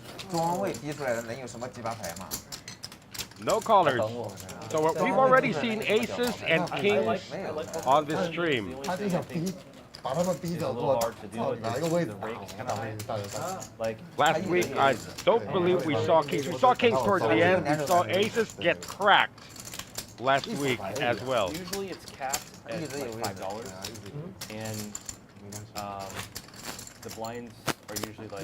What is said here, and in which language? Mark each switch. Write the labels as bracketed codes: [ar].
[zh] 中位滴出来的能有什么几把牌嘛？ [en] No callers. So we've already seen aces and kings [zh] 没有。 [en] on this stream. [zh] 他就想逼，把他们逼走做，操，哪一个位置打？大家打。 [en] Like, Last week, I don't believe we saw kings. We saw kings towards the end. We saw aces get cracked last week as well. usually it's capped at like $5, and the blinds are usually like